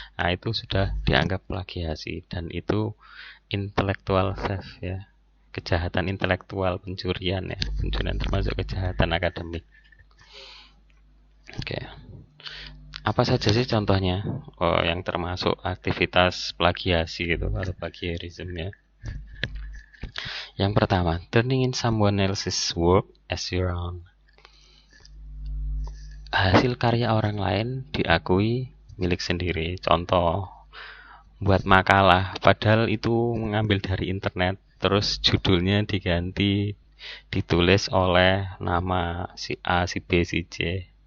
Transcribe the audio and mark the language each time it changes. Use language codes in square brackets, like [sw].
[id] Nah, itu sudah dianggap plagiasi dan itu [en] intellectual theft [id] ya, kejahatan intelektual, pencurian termasuk kejahatan akademik. Oke. Apa saja sih contohnya yang termasuk aktivitas plagiasi gitu atau plagiarism ya? Yang pertama, [en] turning in someone else's work as your own. [id] Hasil karya orang lain diakui milik sendiri. Contoh, buat makalah, padahal itu mengambil dari internet, terus judulnya diganti, ditulis oleh nama si A, si B, si C.